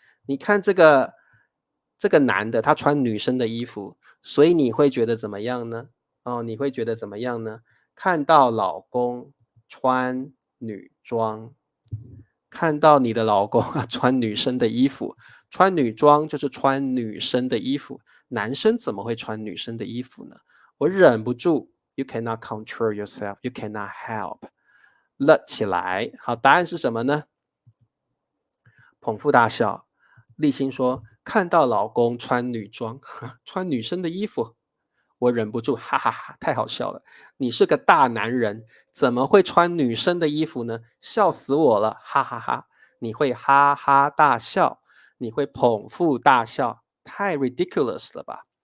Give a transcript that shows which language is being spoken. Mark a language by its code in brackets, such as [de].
[zh] 你看这个男的，他穿女生的衣服，所以你会觉得怎么样呢？哦，你会觉得怎么样呢？看到老公穿女装，看到你的老公穿女生的衣服，穿女装就是穿女生的衣服，男生怎么会穿女生的衣服呢？我忍不住 [en] ，you cannot control yourself, you cannot help， [zh] 了起来。好，答案是什么呢？捧腹大笑。立新说：“看到老公穿女装，穿女生的衣服，我忍不住哈哈哈，太好笑了！你是个大男人，怎么会穿女生的衣服呢？笑死我了，哈哈哈！你会哈哈大笑，你会捧腹大笑，太 [en] ridiculous [zh] 了吧？